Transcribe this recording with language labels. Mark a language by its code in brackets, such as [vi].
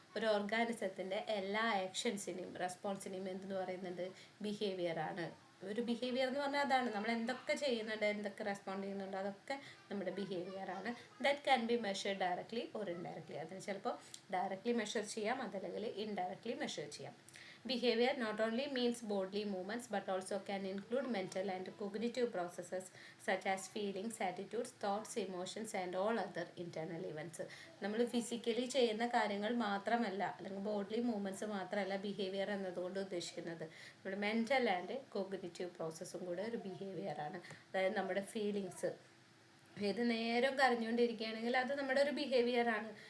[ml] ഒരു ഓർഗാനിസത്തിൻ്റെ എല്ലാ ആക്ഷൻസിനെയും റെസ്പോൺസിനെയും എന്തെന്ന് പറയുന്നുണ്ട്, ബിഹേവിയറാണ്. ഒരു ബിഹേവിയർ എന്ന് പറഞ്ഞാൽ അതാണ്, നമ്മൾ എന്തൊക്കെ ചെയ്യുന്നുണ്ട്, എന്തൊക്കെ റെസ്പോണ്ട് ചെയ്യുന്നുണ്ട്, അതൊക്കെ നമ്മുടെ ബിഹേവിയറാണ്. [en] That can be measure directly or indirectly. [ml] അതിന് ചിലപ്പോൾ ഡയറക്ട്ലി മെഷർ ചെയ്യാം, അതല്ലെങ്കിൽ ഇൻഡയറക്ട്ലി മെഷർ ചെയ്യാം. [en] Behavior not only means bodily movements but also can include mental and cognitive processes such as feelings, attitudes, thoughts, emotions and all other internal events. [ml] നമ്മൾ physically ചെയ്യുന്ന കാര്യങ്ങൾ മാത്രമല്ല, അല്ലെങ്കിൽ ബോഡി മൂവ്മെൻറ്റ്സ് മാത്രമല്ല behaviour എന്നതുകൊണ്ട് ഉദ്ദേശിക്കുന്നത്. നമ്മുടെ [en] mental and cognitive [ml] പ്രോസസ്സും കൂടെ ഒരു ബിഹേവിയറാണ്. അതായത് നമ്മുടെ ഫീലിങ്സ്, ഏത് നേരം കരഞ്ഞുകൊണ്ടിരിക്കുകയാണെങ്കിൽ അത് നമ്മുടെ ഒരു ബിഹേവിയറാണ്.